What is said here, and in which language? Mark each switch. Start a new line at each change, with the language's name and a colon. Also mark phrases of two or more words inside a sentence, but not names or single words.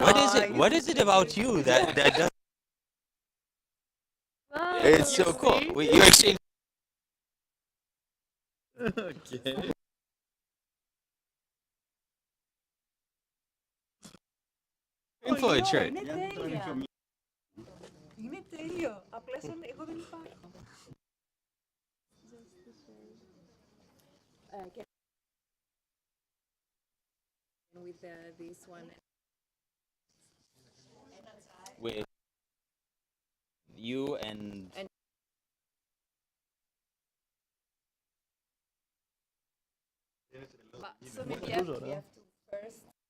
English: What is it about you that does? Wow. It's so cool. You exchanged. Okay. Influence shirt.
Greek: Είναι τέλεια. Είναι τέλειο. Απλά σαν εγώ δεν υπάρχω.
English: With this one. With you and So maybe we have to first.